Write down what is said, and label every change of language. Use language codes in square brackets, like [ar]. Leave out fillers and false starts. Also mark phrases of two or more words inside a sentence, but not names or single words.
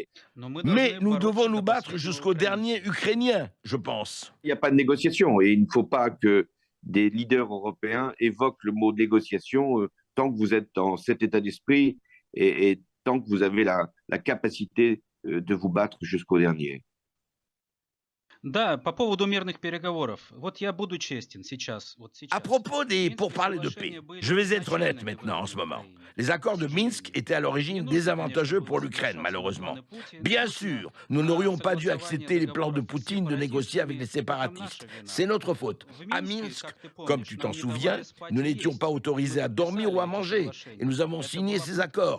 [fr] Mais nous devons nous battre jusqu'au dernier Ukrainien, je pense. il n'y a pas de négociation et il ne faut pas que des leaders européens évoquent le mot négociation tant que vous êtes dans cet état d'esprit et tant que vous avez la capacité de vous battre jusqu'au dernier. [ru] Да, по поводу мирных переговоров. Вот я буду честен сейчас, вот [fr] À [ru] сейчас. [fr] propos des pourparlers de paix, je vais être honnête maintenant en ce moment. Les accords de Minsk étaient à l'origine désavantageux pour l'Ukraine, malheureusement. Bien sûr, nous n'aurions pas dû accepter les plans de Poutine de négocier avec les séparatistes. C'est notre faute. À Minsk, comme tu t'en souviens, nous n'étions pas autorisés à dormir ou à manger, et nous avons signé ces accords.